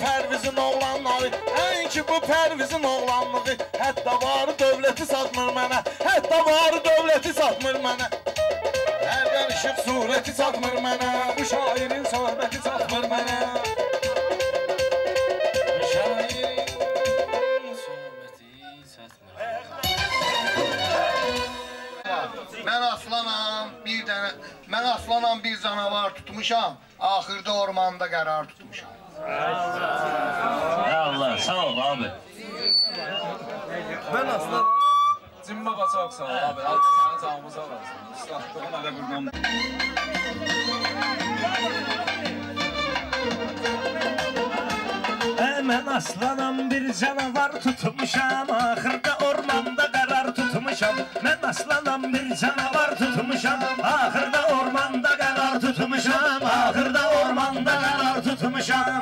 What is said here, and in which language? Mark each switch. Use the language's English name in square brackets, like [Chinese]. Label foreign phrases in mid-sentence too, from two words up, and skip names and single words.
[Azerbaijani] Pərvizin oğlanları Nəinki bu Pərvizin oğlanlığı Hətta varı dövləti satmır mənə Hətta varı dövləti satmır mənə Hərdən işıq surəti satmır mənə Bu şairin söhbəti satmır mənə Bu şairin söhbəti satmır mənə Mən aslanam bir canavar tutmuşam Axırda ormanda qərar tutmuşam Allah sağ ol abi [Turkish] Ben aslan Cimbaba çok sağ ol abi Sen canımıza varsın Islattığın [Azerbaijani] hələ buradan Mən aslanam bir canavar tutmuşam Axırda ormanda qərar tutmuşam Mən aslanam bir canavar tutmuşam Axırda ormanda qərar tutmuşam Axırda ormanda qərar tutmuşam